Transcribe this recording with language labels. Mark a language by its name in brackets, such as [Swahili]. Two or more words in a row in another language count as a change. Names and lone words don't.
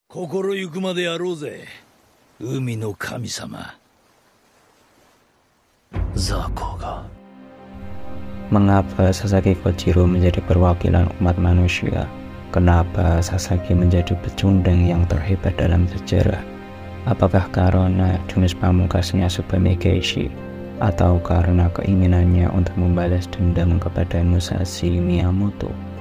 [Japanese] 心ゆくまでやろうぜ。海の神様。雑魚が。 [Indonesian] Mengapa Sasaki Kojiro menjadi perwakilan umat manusia? Kenapa Sasaki menjadi pecundang yang terhebat dalam sejarah? Apakah karena jurus pamungkasnya Tsubame Keishi, atau karena keinginannya untuk membalas dendam kepada Musashi Miyamoto?